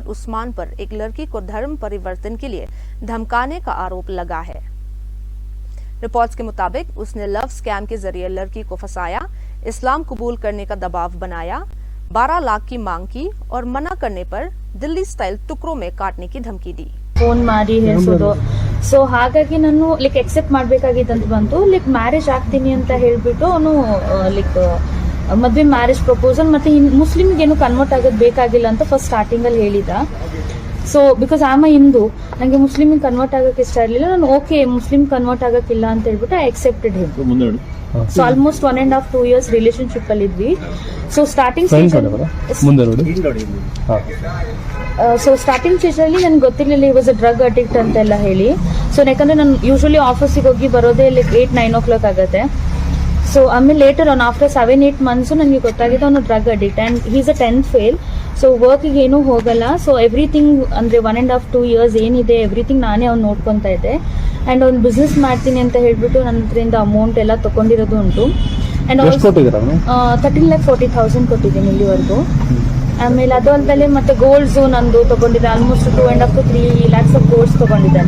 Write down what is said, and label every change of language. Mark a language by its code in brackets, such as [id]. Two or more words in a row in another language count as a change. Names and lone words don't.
[hi] उस्मान पर एक लड़की को धर्म परिवर्तन के लिए धमकाने का आरोप लगा है। रिपोर्ट्स के मुताबिक उसने [en] love scam [hi] के जरिए लड़की को फंसाया, इस्लाम कबूल करने का दबाव बनाया, 12 लाख की मांग की और मना करने पर दिल्ली स्टाइल टुकड़ों में काटने की धमकी दी। [kn] ಫೋನ್ ಮಾಡಿ ಹೇಳ್ಸೋದು, ಸೊ ಹಾಗಾಗಿ ನಾನು [en] like accept [kn] ಮಾಡ್ಬೇಕಾಗಿತ್ತಂತ ಬಂತು। [en] like marriage [kn] ಆಗ್ತೀನಿ ಅಂತ ಹೇಳ್ಬಿಟ್ಟು ಅವನು ಲೈಕ್ ಮದ್ವೆ [en] marriage proposal [kn] ಮತ್ತೆ ಮುಸ್ಲಿಮ್ಗೆ ಏನು ಕನ್ವರ್ಟ್ ಆಗೋದು ಬೇಕಾಗಿಲ್ಲ ಅಂತ [en] first starting [kn] ಅಲ್ಲಿ ಹೇಳಿದ। [en] So because I'm Hindu, [kn] ನಂಗೆ ಮುಸ್ಲಿಮಿಗೆ ಕನ್ವರ್ಟ್ ಆಗಕ್ಕೆ ಇಷ್ಟ ಇರಲಿಲ್ಲ, ನಾನು [en] OK Muslim convert [kn] ಆಗಕ್ಕಿಲ್ಲ ಅಂತ ಹೇಳ್ಬಿಟ್ಟು [en] I accepted him. So almost 1.5-2 years relationship [kn] ಅಲ್ಲಿ ಇದ್ವಿ। [en] So starting stage [kn] ಅಲ್ಲಿ ನನ್ಗೆ ಗೊತ್ತಿರಲಿಲ್ಲ [en] he was a drug addict [kn] ಅಂತೆಲ್ಲ ಹೇಳಿ। ಸೊ ಯಾಕಂದ್ರೆ ನಾನು ಯೂಶಲಿ ಆಫೀಸಿಗೆ ಹೋಗಿ ಬರೋದೇ [en] like 8-9 o'clock [kn] ಆಗುತ್ತೆ। [en] ಸೊ ಆಮೇಲೆ later on after 7-8 months [kn] ನನಗೆ ಗೊತ್ತಾಗಿದೆ ಅವನು [en] drug addict and he's a 10th fail. [kn] ಸೊ ವರ್ಕಿಗೆ ಏನೂ ಹೋಗಲ್ಲ, ಸೊ ಎವ್ರಿಥಿಂಗ್ ಅಂದ್ರೆ 1.5-2 years ಏನಿದೆ ಎವ್ರಿಥಿಂಗ್ ನಾನೇ ಅವ್ನು ನೋಡ್ಕೊತಾ ಇದ್ದೆ। ಅಂಡ್ ಅವ್ನು ಬಿಸ್ನೆಸ್ ಮಾಡ್ತೀನಿ ಅಂತ ಹೇಳ್ಬಿಟ್ಟು ನನ್ನ ಹತ್ರದಿಂದ ಅಮೌಂಟ್ ಎಲ್ಲ ತಗೊಂಡಿರೋದು ಉಂಟು। ಅಂಡ್ 13,40,000 ಕೊಟ್ಟಿದ್ದೀನಿ ಇಲ್ಲಿವರೆಗೂ। ಆಮೇಲೆ ಅದು ಅಲ್ಲದೆ ಮತ್ತೆ ಗೋಲ್ಡ್ಸ್ ನಂದು ತಗೊಂಡಿದ್ದೆ, [en] almost 2.5-3 lakhs of golds [kn] ತಗೊಂಡಿದ್ದಾನೆ।